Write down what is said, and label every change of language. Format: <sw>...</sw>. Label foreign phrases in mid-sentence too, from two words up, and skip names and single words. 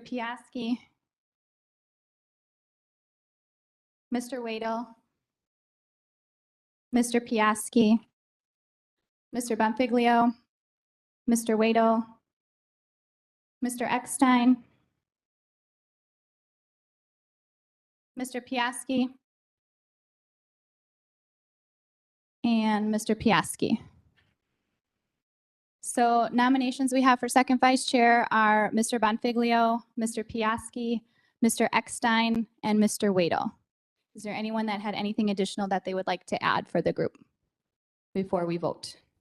<en>Piaski, Mr. Wadel, Mr. Piaski, Mr. Bonfiglio, Mr. Wadel, Mr. Eckstein, Mr. Piaski, and Mr. Piaski. So nominations we have for second vice chair are Mr. Bonfiglio, Mr. Piaski, Mr. Eckstein, and Mr. Wadel. Is there anyone that had anything additional that they would like to add for the group before we vote?</en>